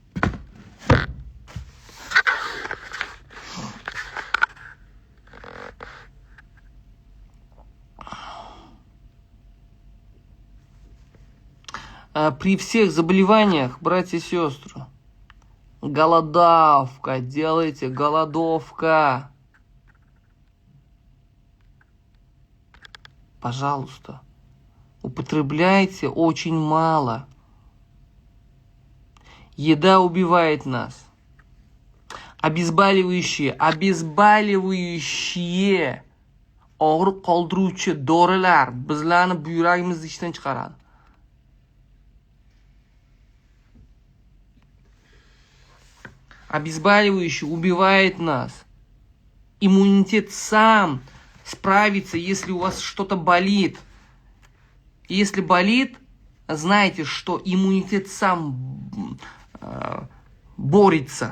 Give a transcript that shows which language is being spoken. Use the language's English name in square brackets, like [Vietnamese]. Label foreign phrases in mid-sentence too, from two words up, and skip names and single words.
[Russian] При всех заболеваниях, братья и сестры, голодовка, делайте голодовка. Пожалуйста, употребляйте очень мало. Еда убивает нас. Обезболивающие, [Uzbek] og'riq qoldiruvchi dorilar bizlarni buyragimizni ichdan chiqaradi. [Russian] Обезболивающий убивает нас. Иммунитет сам справится, если у вас что-то болит. Если болит, знайте, что иммунитет сам борется.